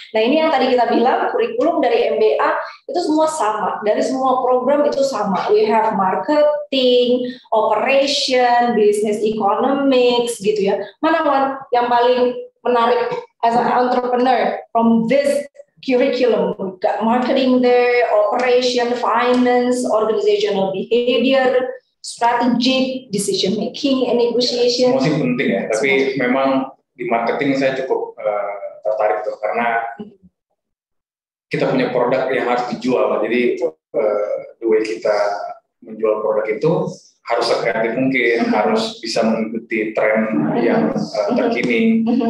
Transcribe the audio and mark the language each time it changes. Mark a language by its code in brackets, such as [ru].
[id] Nah, ini yang tadi kita bilang, kurikulum dari MBA itu semua sama, dari semua program itu sama. [en] We have marketing, operation, business economics, [id] gitu ya. Mana Wan yang paling menarik [en] as an entrepreneur from this curriculum? We've got marketing there, operation, finance, organizational behavior, strategic, decision making, and negotiation. [id] Semua sih penting ya, tapi memang di marketing saya cukup tertarik tuh karena kita punya produk yang harus dijual. Jadi the way kita menjual produk itu harus sekreatif mungkin, harus bisa mengikuti tren yang terkini.